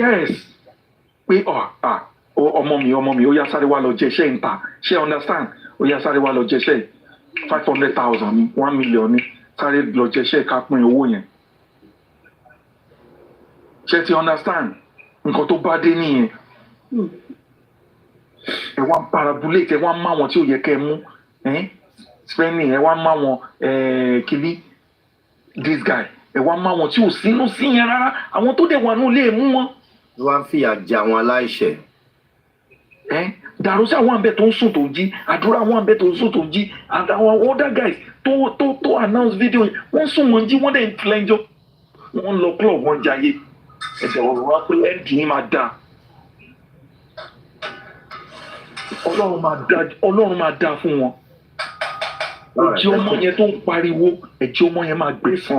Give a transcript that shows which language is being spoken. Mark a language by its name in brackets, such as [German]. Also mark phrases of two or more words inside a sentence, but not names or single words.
[Yoruba] Yes pé ọmọ mi ó yá sáré wá lọ jẹṣẹ́ ń ta ṣé understand ó yá sáré wá lọ jẹṣẹ́ 500,000 ní 1 million ní sáré lọ jẹṣẹ́ ká pín owó yẹn. Ṣé ti understand nǹkan tó bá dé nìyẹn. Ẹ wá parabulate ẹ wá má wọn tí ò yẹ kẹ́ ẹ mú spending ẹ wá má wọn kìíní [English] this guy [Yoruba] ẹ wá má wọn tí ò sínú sí yẹn rárá àwọn tó dẹ̀ wà ní ilé mú wọn. Wọ́n á fìyà jẹ àwọn aláìṣẹ̀. Dàrúsà wọn àbẹ tó ń sùn tó jí àdúrà wọn àbẹ tó ń sùn tó jí and àwọn [English] other guys [Yoruba] tó [English] announce video [Yoruba] wọ́n sùn wọ́n jí wọ́n dẹ̀ ń tilẹ̀jọ́ wọ́n lọ club wọ́n jayé ẹ̀sẹ̀ wọ́n wá pé ẹ̀ǹdì yín máa dáa. Ọlọ́run máa dáa fún wọn. Ẹ̀jẹ̀ ọmọ yẹn tó ń pariwo ẹ̀jẹ̀ ọmọ yẹn máa gbé sàn.